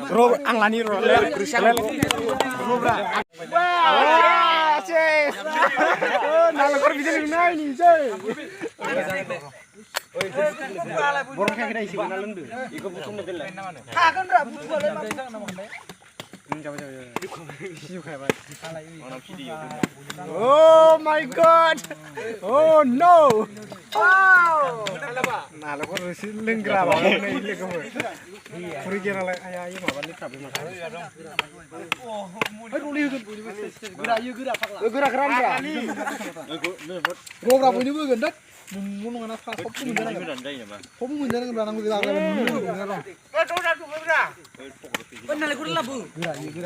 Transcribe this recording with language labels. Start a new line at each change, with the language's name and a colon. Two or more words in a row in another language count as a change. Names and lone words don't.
Bodo: र' आं लानि र' नालेंखर बिदि लोंनायनिसै बरं खायाखै एसे ना लोंदो बेखौ बुथुमनो दोनलाय थागोनब्रा बुथुमबालाय मा जागोन नामालाय
English: Oh my God! Oh no!
Bodo: नालेंखर रोसि लोंग्रा माबा नै लोगोफोर खुरै गेरालाय आया इयो माबा लेथ्राबो माथो रलि होगोन गोरा इयो गोरा फाग्ला गोरा गोरानब्रा रब्रा बयनोबो होगोन दा नंगौ नङा ना सबबो मोनजानांगोन सबबो मोनजानांगोनब्रा नांगौ जाग्रा नालेंखर लाबो गोरा इयो गोरा